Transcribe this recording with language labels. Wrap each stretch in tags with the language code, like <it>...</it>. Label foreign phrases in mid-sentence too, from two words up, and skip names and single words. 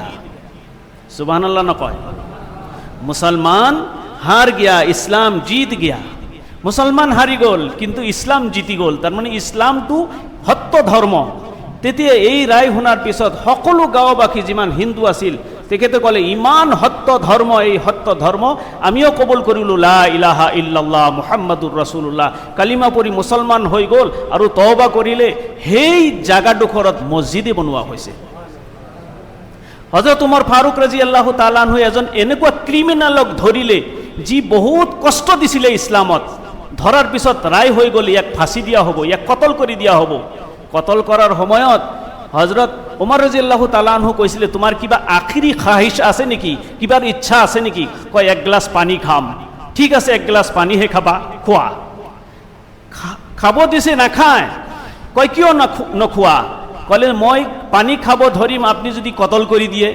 <hi>সুবহানাল্লাহ নকয়? मुसलमान हार गया, इस्लाम जीत गया।</hi> <as>মুছলমান হাৰি গ'ল কিন্তু ইছলাম জিতি গ'ল, তাৰমানে ইছলামটো সত্য ধৰ্ম। তেতিয়া এই ৰায় শুনাৰ পিছত সকলো গাঁওবাসী যিমান হিন্দু আছিল তেখেতে ক'লে ইমান সত্য ধৰ্ম, এই সত্য ধৰ্ম আমিও কবুল কৰিলোঁ,</as> <ar>لا إله إلا الله محمد رسول الله,</ar> <as>কালিমা পঢ়ি মুছলমান হৈ গ'ল। আৰু তওবা কৰিলে সেই জাগাডোখৰত মছজিদে বনোৱা হৈছে। হযৰত উমৰ ফাৰুক</as> <ar>رضي الله تعالى عنه</ar> <as>এজন এনেকুৱা ক্ৰিমিনেলক ধৰিলে যি বহুত কষ্ট দিছিলে ইছলামত। ধৰাৰ পিছত ৰায় হৈ গ'ল ইয়াক ফাঁচি দিয়া হ'ব, ইয়াক কতল কৰি দিয়া হ'ব। কতল কৰাৰ সময়ত হযৰত উমৰ</as> <ar>رضي الله تعالى عنه</ar> <as>কৈছিলে তোমাৰ কিবা আখিৰি খাহিশ আছে নেকি, কিবাৰ ইচ্ছা আছে নেকি? কয় এক গ্লাছ পানী খাম। ঠিক আছে, এক গ্লাছ পানীহে খাবা, খোৱা। খাব দিছে, নাখায়। কয় কিয় নখোৱা? ক'লে মই পানী খাব ধৰিম, আপুনি যদি কতল কৰি দিয়ে।</as>